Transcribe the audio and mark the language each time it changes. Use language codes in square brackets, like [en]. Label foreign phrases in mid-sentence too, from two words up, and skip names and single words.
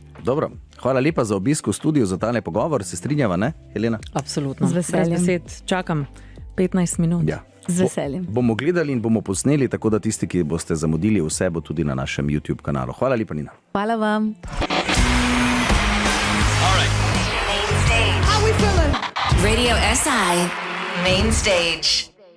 [sl] Dobro, hvala lepa za obisk v studiu, za tale pogovor, se strinjava, ne, Helena? Absolutno. Z veseljem. Brez besed čakam 15 minut. Ja. Z veseljem. Bomo gledali in bomo posneli, tako da tisti, ki boste zamudili, vse bo tudi na našem YouTube kanalu. Hvala lepa, Nina. Hvala vam. [en] Main stage. How we feeling? Radio SI Main Stage.